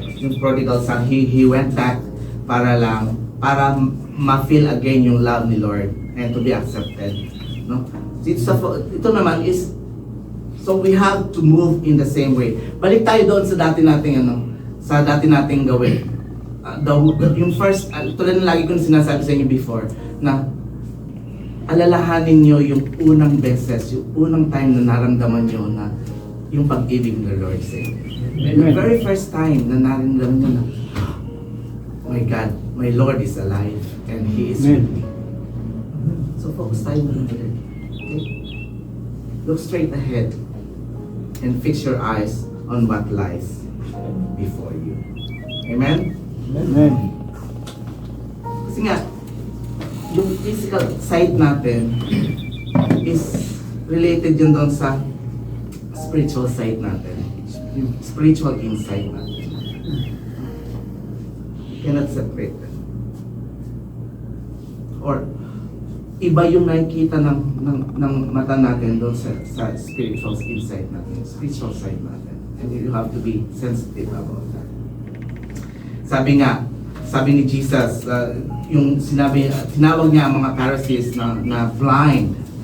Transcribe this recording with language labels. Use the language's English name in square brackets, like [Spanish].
[English] Yung prodigal son, he went back para ma-feel again yung love ni Lord and to be accepted, no? Ito naman is, so we have to move in the same way. [Filipino] Balik tayo doon sa dati nating sa dati nating gawin. Yung first, tulad ng lagi kong sinasabi sa inyo before, na alalahanin nyo yung unang beses, yung unang time na naramdaman nyo na yung pag-ibig ng Lord sa inyo. [English] The very first time na naramdaman nyo na, oh my God, my Lord is alive and He is with me. [Filipino] So focus tayo muna ulit. [English] Okay? Look straight ahead and fix your eyes on what lies before you. Amen? Amen. [Filipino] Kasi nga, yung physical sight natin is related yun doon sa spiritual sight natin. Yung spiritual insight natin. [English] You cannot separate them. [Filipino] Or, iba yung nakikita ng mata natin doon sa spiritual insight natin, spiritual sight natin. [English] And you have to be sensitive about that. [Filipino] Sabi ni Jesus, yung tinawag niya ang mga Pharisees na blind.